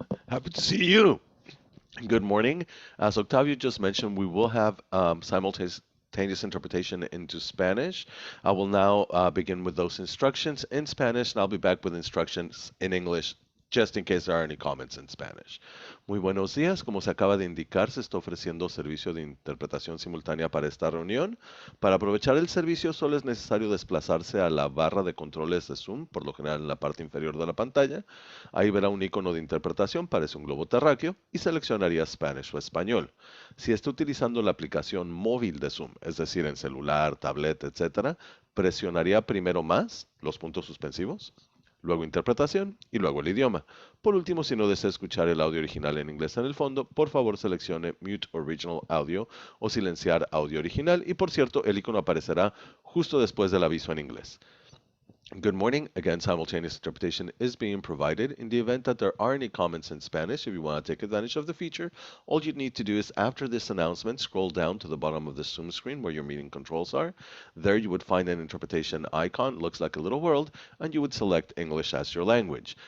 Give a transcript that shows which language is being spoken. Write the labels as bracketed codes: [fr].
[en] Happy to see you. Good morning. As Octavio just mentioned, we will have simultaneous interpretation into Spanish. I will now begin with those instructions in Spanish, and I'll be back with instructions in English just in case there are any comments in Spanish. [es] Muy buenos días. Como se acaba de indicar, se está ofreciendo servicio de interpretación simultánea para esta reunión. Para aprovechar el servicio solo es necesario desplazarse a la barra de controles de Zoom, por lo general en la parte inferior de la pantalla. Ahí verá un icono de interpretación, parece un globo terráqueo, y seleccionaría Spanish o español. Si está utilizando la aplicación móvil de Zoom, es decir, en celular, tablet, etc., presionaría primero más, los puntos suspensivos, luego interpretación y luego el idioma. Por último, si no desea escuchar el audio original en inglés en el fondo, por favor seleccione [en] Mute Original Audio [es] o silenciar audio original y por cierto, el icono aparecerá justo después del aviso en inglés. [en] Good morning. Again, simultaneous interpretation is being provided. In the event that there are any comments in Spanish, if you want to take advantage of the feature, all you need to do is after this announcement, scroll down to the bottom of the Zoom screen where your meeting controls are. There you would find an interpretation icon, looks like a little world, and you would select English as your language.